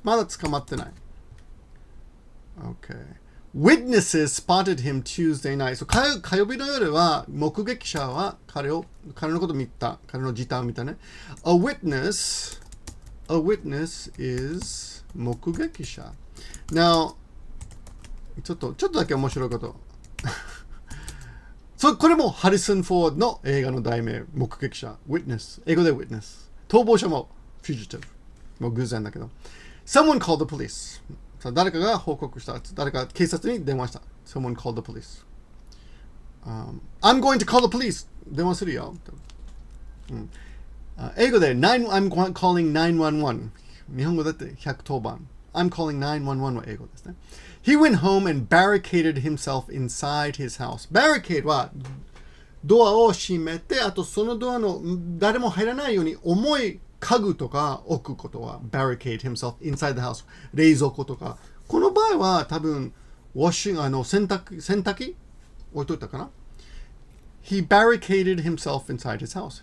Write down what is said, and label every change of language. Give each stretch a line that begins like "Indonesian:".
Japanese: まだ捕まってない。Okay.
English: Witnesses spotted him Tuesday night.
Japanese: So 火曜日の夜は目撃者は彼のことを見た。彼の自体を見たね。
English: A witness is 目撃者。Now
Japanese: ちょっとだけ面白いこと。これもハリソン・フォードの映画の題名、目撃者、witness、英語で witness。逃亡者も fugitive。もう偶然だけど。
English: Someone called the police。
Japanese: 誰かが報告した。誰か警察に電話した。
English: Someone called the police。I'm going to call the police。
Japanese: 電話するよ。
English: 英語でI'm calling 911。
Japanese: 日本語だって110番。
English: I'm calling 911は英語ですね。 He went home and barricaded himself inside his house.
Japanese: Barricade はドアを閉めて、あとそのドアの誰も入らないように重い家具とか置くことは
English: barricade himself inside the house。
Japanese: 冷蔵庫とか。この場合は多分洗濯機置いといたかな。
English: He barricaded himself inside his house.